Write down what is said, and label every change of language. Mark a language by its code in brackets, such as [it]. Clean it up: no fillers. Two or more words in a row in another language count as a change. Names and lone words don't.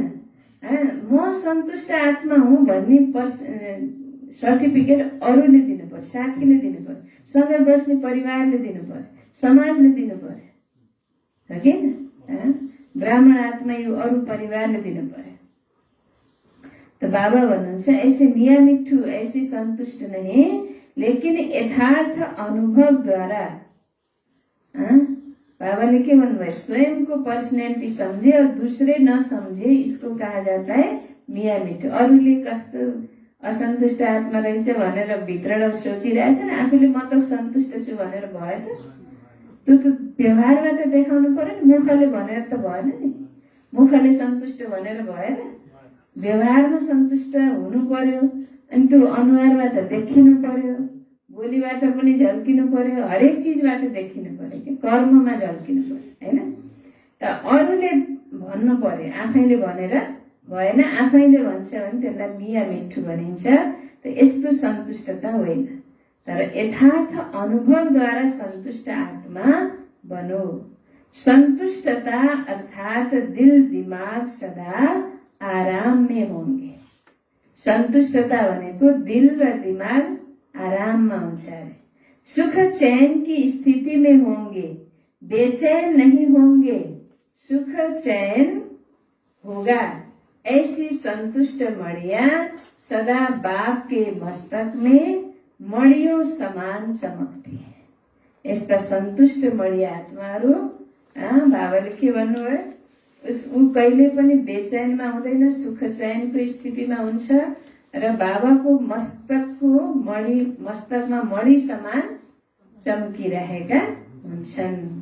[ne] म सन्तुष्ट आत्मा हुँ भन्ने सर्टिफिकेट अरूले दिनु पर्यो, साथीले दिनु पर्यो, सँगै बस्ने परिवारले दिनु पर्यो, समाजले दिनु पर्यो, हो कि? ब्राह्मण आत्मा यो अरू परिवारले दिनु पर्यो। [hi] तो बाबा भन्नुहुन्छ, ऐसे मिया मिठू ऐसी संतुष्ट नहीं, लेकिन यथार्थ अनुभव द्वारा। [ne] बाबाले के भन्नुभयो? [hi] स्वयं को पर्सनैलिटी समझे और दूसरे न समझे, इसको कहा जाता है मिया मिठू। [ne] अरूले कस्तो असन्तुष्ट आत्मा रहेछ भनेर भित्रबाट सोचिरहेछन्, आफूले म त सन्तुष्ट छु भनेर भयो त? त्यो त व्यवहारबाट देखाउनु पर्यो नि, मुखले भनेर त भएन नि। मुखले सन्तुष्ट भनेर भएन, व्यवहारमा सन्तुष्ट हुनु पर्यो, अनि त्यो अनुहारबाट देखिनु पर्यो, बोलीबाट पनि झल्किनु पर्यो, हरेक चिजबाट देखिनु पर्यो कि कर्ममा झल्किनु पर्यो हैन। त अरूले भन्नु पर्यो, आफैले भनेर भएन। आफैले भन्छ भने त्यसलाई [hi] मिया मिठो [ne] भनिन्छ। त यस्तो सन्तुष्टता होइन, तर यथार्थ अनुभवद्वारा सन्तुष्ट आत्मा बनो। [hi] संतुष्टता अर्थात दिल दिमाग सदा आराम में होंगे। [ne] संतुष्टता भनेको दिल र दिमाग आराममा हुन्छ अरे। [hi] सुख चैन की स्थिति में होंगे, बेचैन नहीं होंगे। सुख चैन होगा। ऐसी संतुष्ट मणिया सदा बाप के मस्तक में मणियों समान चमकती है। [ne] यस्ता सन्तुष्ट मणि आत्माहरू बाबाले के भन्नुभयो, ऊ कहिले पनि बेचैनमा हुँदैन, सुख चैनको स्थितिमा हुन्छ र बाबाको मस्तकमा मणि समान चम्किरहेका हुन्छन्।